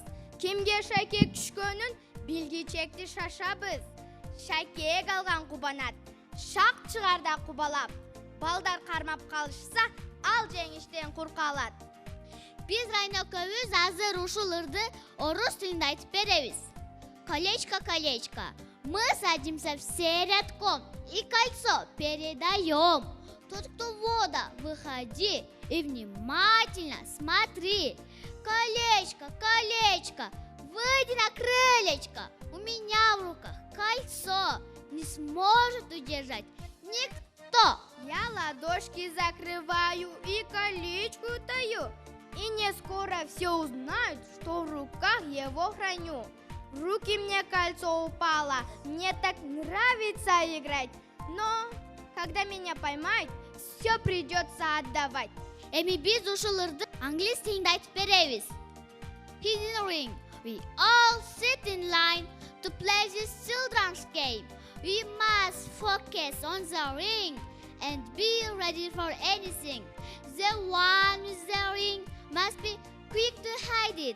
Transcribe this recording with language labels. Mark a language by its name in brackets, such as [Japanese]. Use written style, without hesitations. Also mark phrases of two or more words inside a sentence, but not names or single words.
[Kyrgyz] Кимге шакек түшкөнүн билгичекти шашабыз. Шакек алган кубанат, шак чыгарда кубалап. Балдар кармап калышса, ал жеңиштен кур калат. Биз Райна экөөбүз азыр ушул ырды орус тилинде айтып беребиз. [Russian] Колечко, колечко, мы садимся все рядком, и кольцо передаем. Тот, кто в воду, выходи и внимательно смотри. Колечко, колечко, выйди на крылечко. У меня в руках кольцо, не сможет удержать никто. Я ладошки закрываю и колечку таю. И не скоро все узнают, что в руках его храню. В руки мне кольцо упало, мне так нравится играть. Но когда меня поймают, все придется отдавать. [Kyrgyz] Эми биз ушул ырды англис тилинде айтып беребиз. [English] Hidden ring, we all sit in line to play this children's game. We must focus on the ring and be ready for anything. The one with the ring must be quick to hide it.